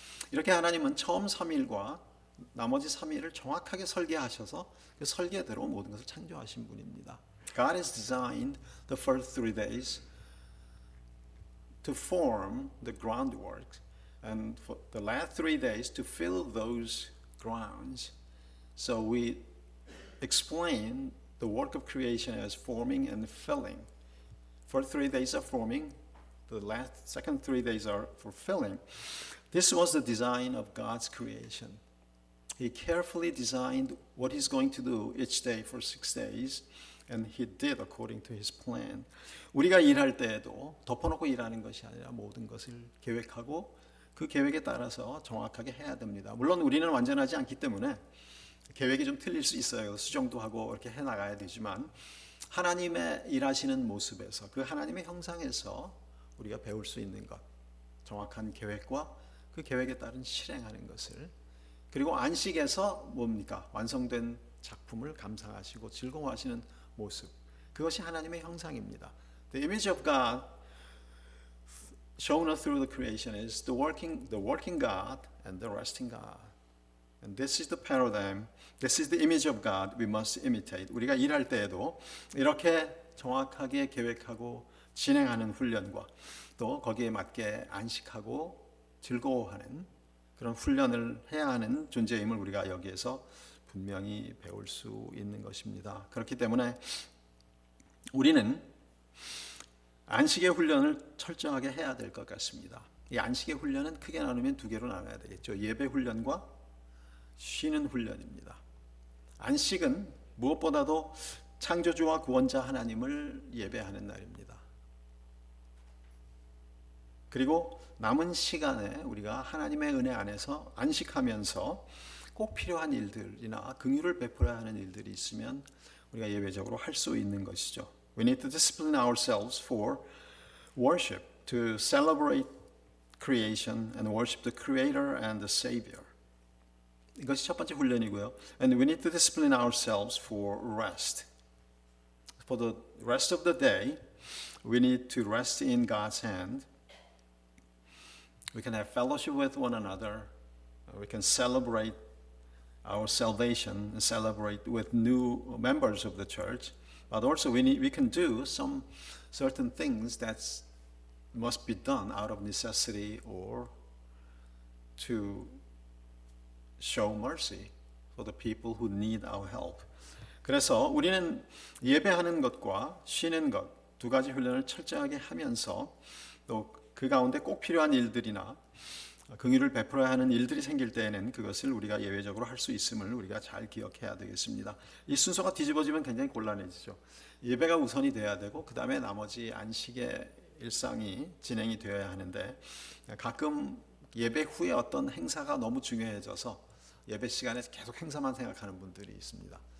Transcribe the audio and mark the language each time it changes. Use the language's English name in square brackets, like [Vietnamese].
[Korean] 이렇게 하나님은 처음 3일과 나머지 3일을 정확하게 설계하셔서 그 설계대로 모든 것을 창조하신 분입니다. [English] God has designed the first 3 days to form the groundwork, and for the last 3 days to fill those grounds. So we explain the work of creation as forming and filling. First 3 days are forming, the second 3 days are for filling. This was the design of God's creation. He carefully designed what he's going to do each day for 6 days, and he did according to his plan. [Korean] 우리가 일할 때에도 덮어놓고 일하는 것이 아니라 모든 것을 계획하고 그 계획에 따라서 정확하게 해야 됩니다. 물론 우리는 완전하지 않기 때문에 계획이 좀 틀릴 수 있어요. 수정도 하고 이렇게 해나가야 되지만 하나님의 일하시는 모습에서 그 하나님의 형상에서 우리가 배울 수 있는 것, 정확한 계획과 그 계획에 따른 실행하는 것을, 그리고 안식에서 뭡니까? 완성된 작품을 감상하시고 즐거워하시는 모습, 그것이 하나님의 형상입니다. [English] The image of God shown through the creation is the working God and the resting God. And this is the paradigm, this is the image of God we must imitate. [Korean] 우리가 일할 때에도 이렇게 정확하게 계획하고 진행하는 훈련과 또 거기에 맞게 안식하고 즐거워하는 그런 훈련을 해야 하는 존재임을 우리가 여기에서 분명히 배울 수 있는 것입니다. 그렇기 때문에 우리는 안식의 훈련을 철저하게 해야 될 것 같습니다. 이 안식의 훈련은 크게 나누면 2개로 나눠야 되겠죠. 예배 훈련과 쉬는 훈련입니다. 안식은 무엇보다도 창조주와 구원자 하나님을 예배하는 날입니다. 그리고 남은 시간에 우리가 하나님의 은혜 안에서 안식하면서 꼭 필요한 일들이나 긍휼을 베풀어야 하는 일들이 있으면 우리가 예외적으로 할 수 있는 것이죠. [English] We need to discipline ourselves for worship, to celebrate creation and worship the Creator and the Savior. [Korean] 이것이 첫 번째 훈련이고요. [English] And we need to discipline ourselves for rest. For the rest of the day, we need to rest in God's hand. We can have fellowship with one another. We can celebrate our salvation and celebrate with new members of the church. But also we can do some certain things that must be done out of necessity or to show mercy for the people who need our help. [Korean] 그래서 우리는 예배하는 것과 쉬는 것 2가지 훈련을 철저하게 하면서 또 그 가운데 꼭 필요한 일들이나 긍휼을 베풀어야 하는 일들이 생길 때에는 그것을 우리가 예외적으로 할 수 있음을 우리가 잘 기억해야 되겠습니다. 이 순서가 뒤집어지면 굉장히 곤란해지죠. 예배가 우선이 돼야 되고 그 다음에 나머지 안식의 일상이 진행이 되어야 하는데 가끔 예배 후에 어떤 행사가 너무 중요해져서 예배 시간에 계속 행사만 생각하는 분들이 있습니다.